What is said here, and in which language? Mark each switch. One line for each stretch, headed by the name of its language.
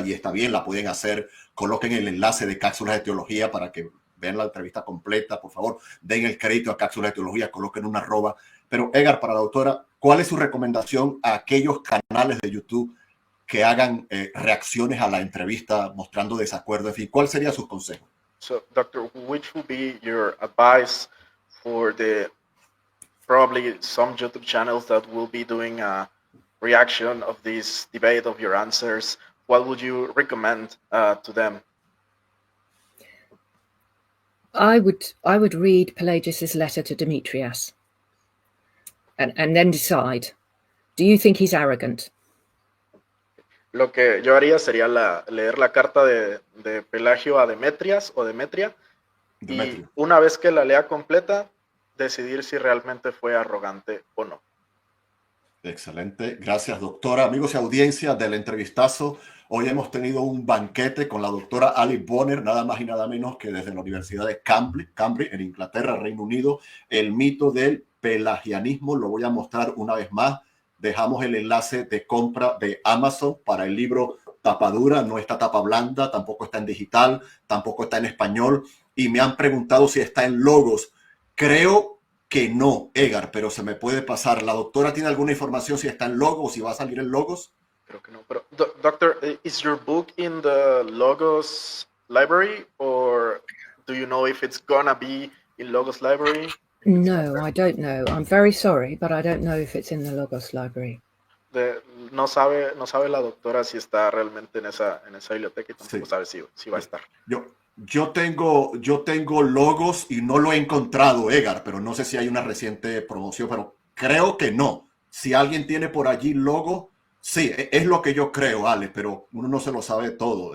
Spanish: Y está bien, la pueden hacer, coloquen el enlace de Cápsulas de Teología para que vean la entrevista completa, por favor, den el crédito a Cápsulas de Teología, coloquen una arroba. Pero Edgar, para la doctora, ¿cuál es su recomendación a aquellos canales de YouTube que hagan reacciones a la entrevista mostrando desacuerdo? En fin, ¿cuál sería su consejo?
English: So, Doctor, which would be your advice for probably some YouTube channels that will be doing a reaction of this debate of your answers? What would you recommend to them? I would read Pelagius's letter to Demetrius and then decide, do you think he's arrogant?
Spanish: Lo que yo haría sería leer la carta de Pelagio a Demetrias o Demetria, y una vez que la lea completa, decidir si realmente fue arrogante o no. Excelente, gracias doctora. Amigos y audiencia del entrevistazo, hoy hemos tenido un banquete con la doctora Alice Bonner, nada más y nada menos que desde la Universidad de Cambridge, en Inglaterra, Reino Unido. El mito del pelagianismo, lo voy a mostrar una vez más. Dejamos el enlace de compra de Amazon para el libro tapadura, no está tapa blanda, tampoco está en digital, tampoco está en español, y me han preguntado si está en Logos. Creo que no, Edgar, pero se me puede pasar. ¿La doctora tiene alguna información si está en Logos, si va a salir en Logos? Creo que no, pero
English: Doctor, is your book in the Logos library, or do you know if it's gonna be in Logos library? No, I don't know. I'm very sorry, but I don't know if it's in the Logos library.
Spanish: No sabe la doctora si está realmente en esa biblioteca, y tampoco sabe si va a estar. Yo tengo Logos y no lo he encontrado, Edgar, pero no sé si hay una reciente promoción, pero creo que no. Si alguien tiene por allí Logos, sí, es lo que yo creo, Ale, pero uno no se lo sabe todo.